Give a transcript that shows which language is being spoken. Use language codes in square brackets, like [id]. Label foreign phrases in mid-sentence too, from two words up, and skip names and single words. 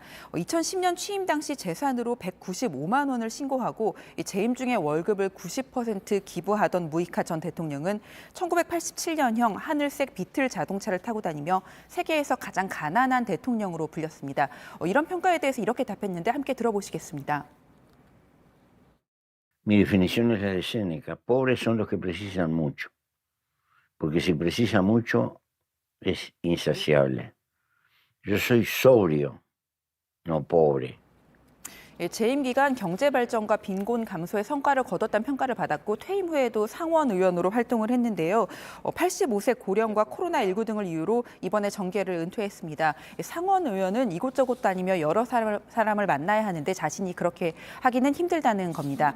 [ko] 2010년 취임 당시 재산으로 195만 원을 신고하고 재임 중에 월급을 90% 기부하던 무히카 전 대통령은 1987년형 하늘색 비틀 자동차를 타고 다니며 세계에서 가장 가난한 대통령으로 불렸습니다. 이런 평가에 대해서 이렇게 답했는데 함께 들어보시겠습니다. [es] Mi definición es la de Séneca. Pobres son los que precisan mucho. Porque si precisa mucho, es insaciable. Yo soy sobrio, no pobre. [ko] 예, 재임 기간 경제 발전과 빈곤 감소의 성과를 거뒀다는 평가를 받았고 퇴임 후에도 상원 의원으로 활동을 했는데요. 85세 고령과 코로나19 등을 이유로 이번에 정계를 은퇴했습니다. 상원 의원은 이곳저곳 다니며 여러 사람을 만나야 하는데 자신이 그렇게 하기는 힘들다는 겁니다.